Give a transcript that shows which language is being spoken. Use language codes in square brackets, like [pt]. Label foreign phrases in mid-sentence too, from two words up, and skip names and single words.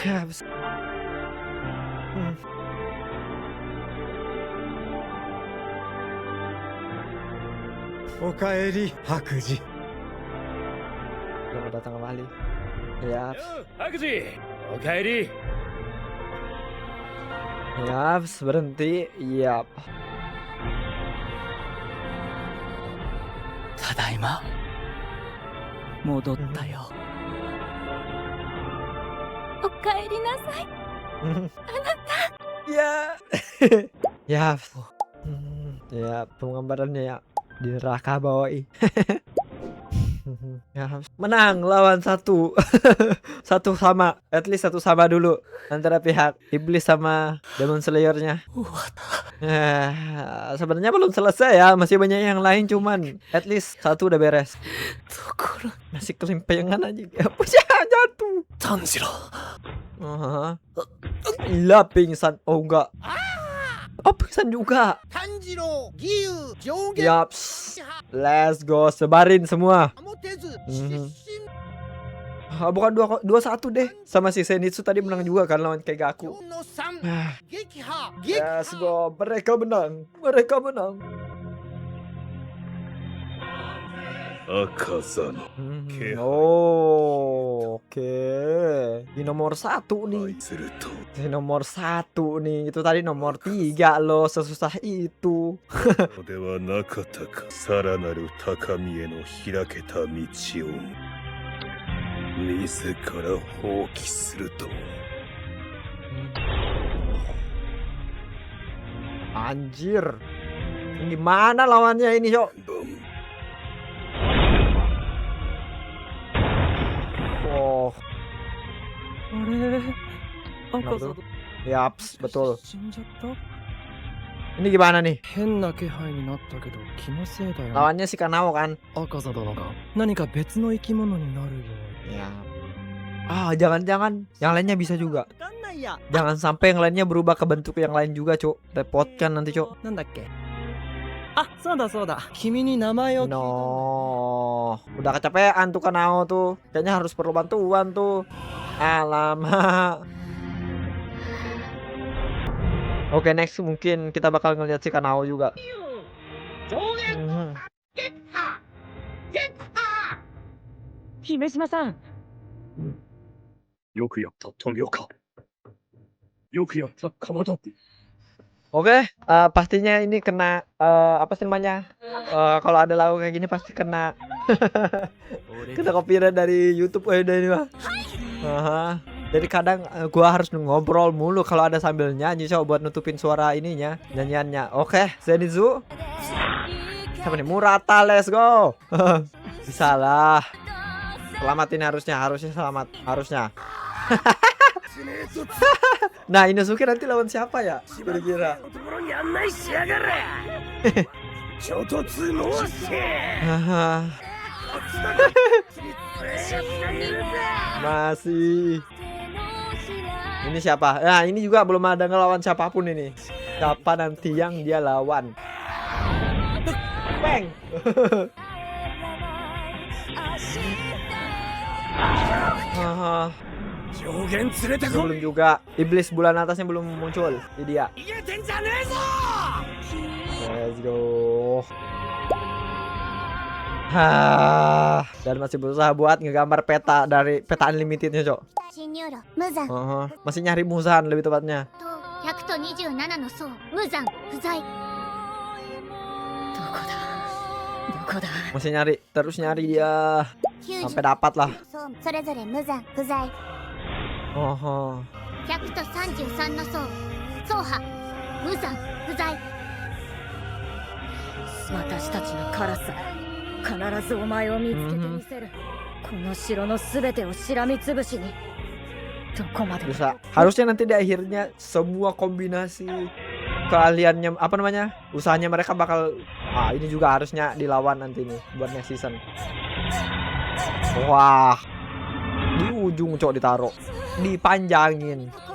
[id] Yaps. [ja] Okaeri Hakuji. [id] Selamat datang kembali. Yaps. [ja] Hakuji, Okaeri. [id] Yaps, berhenti. Yap. [ja] Tadaima. 戻ったよ。おかえりなさい。 [id] Ya. Ya. Ya, penggambarannya ya di neraka bawah. Ya, menang lawan satu. Satu sama, [en] at least [id] satu sama dulu antara pihak iblis sama Demon Slayer-nya. Sebenarnya belum selesai ya, masih banyak yang lain cuman [en] at least [id] satu udah beres. Masih kelimpengan aja. Apa sih jatuh? Tanjiro. Gila pingsan. Oh enggak. Oh pingsan juga. Tanjiro, Giyu, Jougen. [en] Yaps. Let's go, [id] sebarin semua. Bukan 2-1 deh. Sama si Zenitsu tadi menang juga kan lawan Keigaku. [en] Let's go, [id] mereka menang. Akazano. Oh, oke. Di nomor 1 nih. Di nomor 1 nih. Itu tadi nomor 3 loh. Sesusah itu. [ja] ではなかったか。さらなる高みへの開けた道を自ら放棄すると。 [id] Anjir. Gimana lawannya ini, Cok? Oh. Yaps, betul. Ini gimana nih? Lawannya si Kanao kan? Ya. Ah, jangan-jangan yang lainnya bisa juga. Jangan sampai yang lainnya berubah ke bentuk yang lain juga, Cok. Repotkan nanti, Cok. [ja] なんだっけあ、そうだそうだ。君に名前を聞いたんだ。 [id] No, udah kecapean tuh Kanao tuh. Kayaknya harus perlu bantuan tuh. Alamak. Oke, next mungkin kita bakal ngeliat si Kanao juga. Mhm. [ja] 姫島さん。よくやった富岡。よくやった鎌田。 [id] Oke, pastinya ini kena apa sih namanya? Kalau ada lagu kayak gini pasti kena kena copyright dari YouTube dari ini mah. Jadi kadang gua harus ngobrol mulu kalau ada sambil nyanyi coba buat nutupin suara ininya, nyanyiannya. Oke, Zenitsu. Siapa nih? [en] Murata, let's go. [id] Bisa lah. Selamatin harusnya selamat harusnya. Nah, Inosuke nanti lawan siapa ya? Kira-kira. Masih. Ini siapa? Nah, ini juga belum ada ngelawan siapapun ini. Siapa nanti yang dia lawan? Bang. Belum juga. Iblis bulan atasnya belum muncul. Ini dia. [en] Let's go. [id] Dan masih berusaha buat ngegambar peta dari peta unlimitednya, Cok. Masih nyari Muzan lebih tepatnya. Masih nyari, terus nyari dia sampai dapat lah. [ja] 133 の層走破無残不在私たちのカラス必ずお前を見つけてみせるこの城のすべてをしらみつぶしにどこまで [id] bisa. Harusnya nanti di akhirnya semua kombinasi keahliannya apa namanya usahanya mereka bakal ini juga harusnya dilawan nanti nih buat next season. Wah, di ujung Cok ditaruh, dipanjangin.